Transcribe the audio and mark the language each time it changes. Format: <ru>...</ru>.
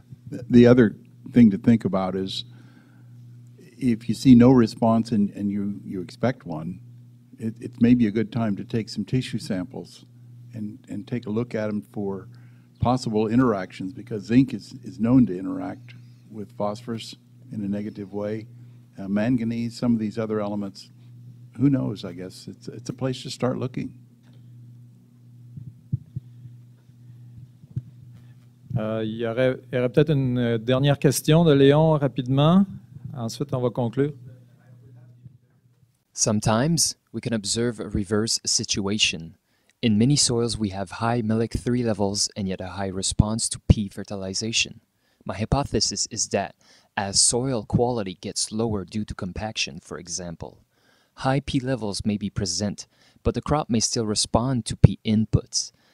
<en>The other thing to think about is if you see no response and you expect one, it may be a good time to take some tissue samples and take a look at them for possible interactions, because zinc is known to interact with phosphorus in a negative way. Manganese, some of these other elements, who knows, I guess. It's a place to start looking.</en> <fr>Il y aurait peut-être une dernière question de Léon rapidement. Ensuite, on va conclure.</fr> <en>Sometimes we can observe a reverse situation. In many soils, we have high MELEC3 levels and yet a high response to P fertilization. My hypothesis is that as soil quality gets lower due to compaction, for example, high P levels may be present, but the crop may still respond to P inputs.</en>